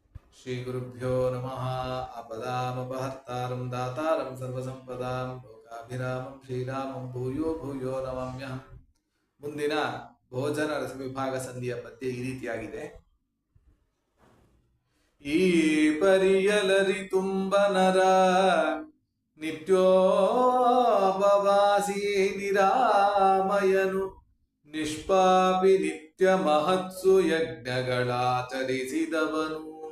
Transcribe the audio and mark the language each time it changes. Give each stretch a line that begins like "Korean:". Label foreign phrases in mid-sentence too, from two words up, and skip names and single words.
Sanskrit: श्रीगुरुभ्यो नमः। आपदामपहर्तारं दातारं सर्वसंपदां लोकाभिरामं श्रीरामं भूयो ಭೂಯೋ ನಮಾಮ್ಯಹಂ.
Kannada: ಮುಂದಿನ ಭೋಜನ ರಸವಿಭಾಗ ಸಂಧಿಯ ಪದ್ಯ ಈ ರೀತಿಯಾಗಿದೆ. ಈ ಪರಿಯಲರಿ ತುಂಬ ನರ ನಿತ್ಯೋಪವಾಸಿ ನಿರಾಮಯನು ನಿಷ್ಪಾಪಿ ನಿತ್ಯ ಮಹತ್ಸು ಯಜ್ಞಗಳಾಚರಿಸಿದವನು.